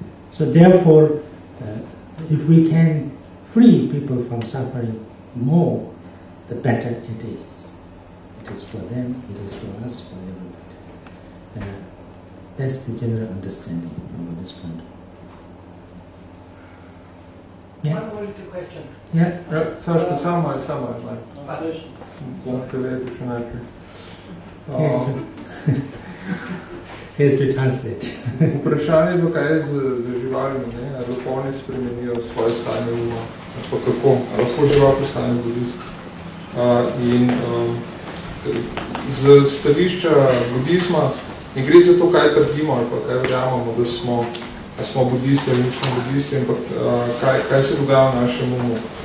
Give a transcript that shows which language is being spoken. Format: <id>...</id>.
<en>So therefore, if we can free people from suffering more, the better it is. It is for them, it is for us, for everybody. That's the general understanding from this point. Yeah? One more little question. Yeah?</en> <sl>Saško, samo malo. Bom prevedel še najprej.</sl> <en>Has to translate.</en> <sl>Vprašanje je bilo, kaj je z živalmi, ne? Ali lahko oni spremenijo svoje stanje uma, pa kako, ali lahko žival postane budist. In z stališča budizma ne gre za to, kaj trdimo ali pa kaj verjamemo, da smo budisti ali nismo budisti, ampak kaj se dogaja v našem umu.</sl>